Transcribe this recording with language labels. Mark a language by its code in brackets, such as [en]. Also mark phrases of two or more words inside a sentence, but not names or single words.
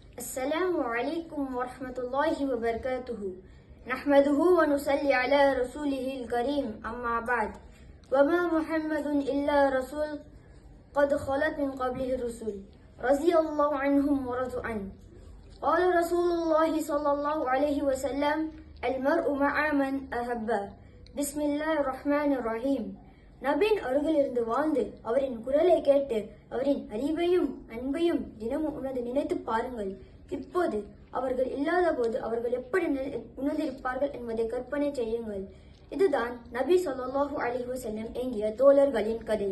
[ar] السلام عليكم ورحمة الله وبركاته نحمده ونصلي على رسوله الكريم أما بعد وما محمد إلا رسول قد خلت من قبله الرسل رضي الله عنهم ورضوا عنه قال رسول الله صلى الله عليه وسلم المرء مع من أحبه بسم الله الرحمن الرحيم [ta] நபின் அருகிலிருந்து வாழ்ந்து அவரின் குரலை கேட்டு அவரின் அறிவையும் அன்பையும் தினமும் நினைத்து பாருங்கள். இப்போது அவர்கள் இல்லாத போது அவர்கள் எப்படி உணர்ந்திருப்பார்கள் என்பதை கற்பனை செய்யுங்கள். இதுதான் நபி [ar] صلى الله عليه وسلم [ta] என்கிற தோழர்களின் கதை.